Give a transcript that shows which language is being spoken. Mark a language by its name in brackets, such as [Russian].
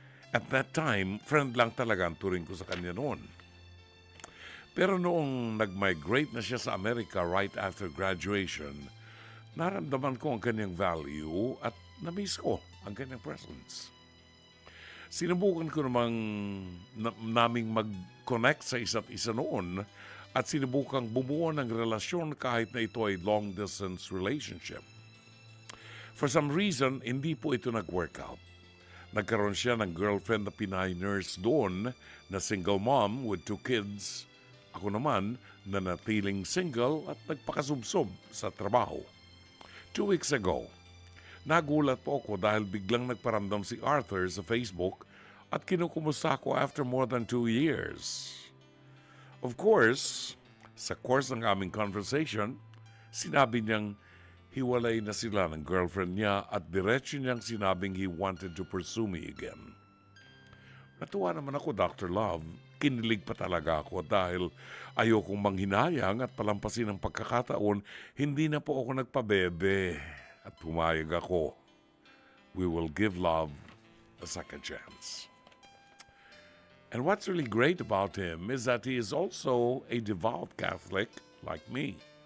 [English] At that time, [Filipino] friend lang talaga ang turing ko sa kanya noon. Pero noong nag-migrate na siya sa Amerika [English] right after graduation, [Filipino] naramdaman ko ang kanyang value at na-miss ko ang kanyang presence. Sinubukan ko naming mag-connect sa isa't isa noon at sinubukang bumuo ng relasyon kahit na ito ay long-distance relationship. [English] For some reason, [Filipino] hindi po ito nag-work out. Nagkaroon siya ng girlfriend na Pinay nurse doon na single mom with 2 kids. Ako naman na natiling single at nagpakasubsob sa trabaho. 2 weeks ago, nagulat po ako dahil biglang nagparamdam si Arthur sa Facebook at kinukumusta ako after more than 2 years. Of course, sa course ng aming conversation, sinabi niyang hiwalay na sila ng girlfriend niya at diretso niyang sinabing [English] he wanted to pursue me again. [Filipino] Natuwa naman ako, Dr. Love. Kinilig pa talaga ako dahil ayokong manghinayang at palampasin ang pagkakataon, hindi na po ako nagpabebe at pumayag ako. [English] We will give love a second chance. And what's really great about him is that he is also a devout Catholic like me.